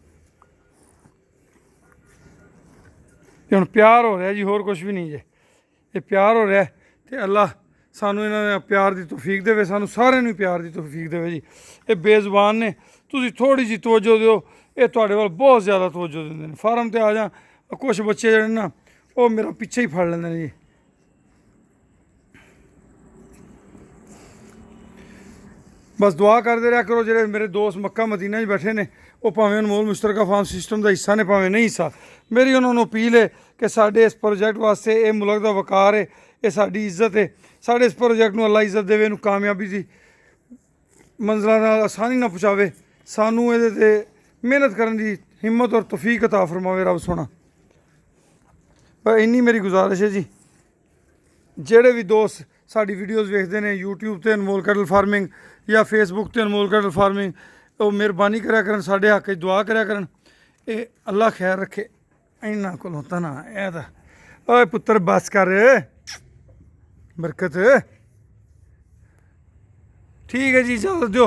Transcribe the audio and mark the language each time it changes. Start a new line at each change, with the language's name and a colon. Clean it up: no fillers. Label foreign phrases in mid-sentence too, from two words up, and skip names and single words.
Punjabi: ਹੁਣ ਪਿਆਰ ਹੋ ਰਹਾ ਜੀ ਹੋਰ ਕੁਛ ਭੀ ਨਹੀਂ ਜੇ। ਯੇ ਪਿਆਰ ਹੋ ਰਹਾ ਤੋ ਅੱਲਾਹ ਸਾਨੂੰ ਇਨ੍ਹੋਂ ਨੇ ਪਿਆਰ ਕੀ ਤੌਫੀਕ ਦੇਵੇ ਸਾਨੂੰ ਸਾਰਿਆਂ ਨੂੰ ਪਿਆਰ ਕੀ ਤੌਫੀਕ ਦੇਵੇ ਜੀ। ਯੇ ਬੇਜ਼ੁਬਾਨ ਨੇ ਤੁਸੀਂ ਥੋੜ੍ਹੀ ਜੀ ਤਵੱਜੋ ਦਿਓ ਯੇ ਤੁਹਾਡੇ ਵੱਲ ਬਹੁਤ ਜ਼ਿਆਦਾ ਤਵੱਜੋ ਦਿੰਦੇ ਨੇ। ਫਾਰਮ ਤੇ ਆ ਜਾ ਕੁਛ ਬੱਚੇ ਜਿਹੜੇ ਨਾ ਵੋ ਮੇਰਾ ਪਿੱਛੇ ਹੀ ਫੜ ਲੈਂਦੇ ਨੇ ਜੀ। ਬਸ ਦੁਆ ਕਰਤੇ ਰਹਾ ਕਰੋ ਜੋ ਮੇਰੇ ਦੋਸਤ ਮੱਕਾ ਮਦੀਨਾ ਬੈਠੇ ਨੇ ਵੋ ਭਾਵੇਂ ਅਨਮੋਲ ਮੁਸ਼ਤਰਕਾ ਫਾਰਮ ਸਿਸਟਮ ਕਾ ਹਿੱਸਾ ਨੇ ਭਾਵੇਂ ਨਹੀਂ ਹਿੱਸਾ। ਮੇਰੀ ਉਨ੍ਹੋਂ ਨੇ ਅਪੀਲ ਹੈ ਕਿ ਸਾਡੇ ਇਸ ਪ੍ਰੋਜੈਕਟ ਵਾਸਤੇ ਯੇ ਮੁਲਕ ਕਾ ਵਕਾਰ ਹੈ ਯੇ ਸਾਡੀ ਇੱਜ਼ਤ ਹੈ। ਸਾਡੇ ਇਸ ਪ੍ਰੋਜੈਕਟ ਮੇਂ ਅੱਲਾਹ ਇੱਜ਼ਤ ਦੇਵੇ ਕਾਮਯਾਬੀ ਕੀ ਮੰਜ਼ਿਲੋਂ ਆਸਾਨੀ ਨਾ ਪਹੁੰਚਾਵੇ। ਸਾਨੂੰ ਯੇ ਮਿਹਨਤ ਕਰਨੇ ਕੀ ਹਿੰਮਤ ਔਰ ਤੌਫੀਕ ਅਤਾ ਫਰਮਾਵੇ ਰੱਬ ਸੋਹਣਾ। ਪਰ ਇੰਨੀ ਮੇਰੀ ਗੁਜ਼ਾਰਿਸ਼ ਹੈ ਜੀ ਜਿਹੜੇ ਭੀ ਦੋਸਤ ਸਾਡੀ ਵੀਡੀਓਜ਼ ਵੇਖਦੇ ਨੇ YouTube ਤੇ ਅਨਮੋਲ ਕੈਟਲ ਫਾਰਮਿੰਗ ਜਾਂ Facebook ਤੇ ਅਨਮੋਲ ਕੈਟਲ ਫਾਰਮਿੰਗ, ਉਹ ਮਿਹਰਬਾਨੀ ਕਰਿਆ ਕਰਨ, ਸਾਡੇ ਹੱਕ 'ਚ ਦੁਆ ਕਰਿਆ ਕਰਨ। ਇਹ ਅੱਲਾ ਖੈਰ ਰੱਖੇ ਇਹਨਾਂ ਕੋਲੋਂ ਤਾਂ ਨਾ ਇਹ ਤਾਂ। ਓਏ ਪੁੱਤਰ ਬਸ ਕਰ, ਬਰਕਤ ਠੀਕ ਹੈ ਜੀ, ਇਜਾਜ਼ਤ ਦਿਓ।